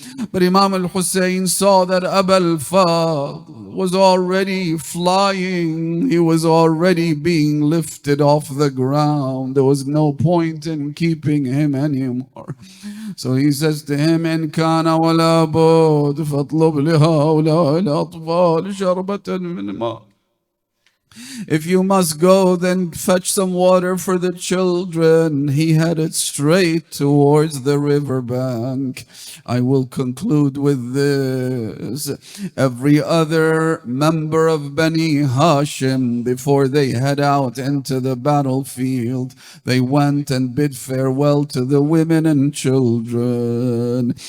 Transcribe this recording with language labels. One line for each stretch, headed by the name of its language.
English: But Imam al-Hussein saw that Abu al-Fadl was already flying. He was already being lifted off the ground. There was no point in keeping him anymore. So he says to him,
Arabic: إن كان ولا بد فاطلب لهؤلاء الأطفال شربة من ماء.
English: If you must go, then fetch some water for the children. He headed straight towards the riverbank. I will conclude with this. Every other member of Bani Hashim, before they head out into the battlefield, they went and bid farewell to the women and children.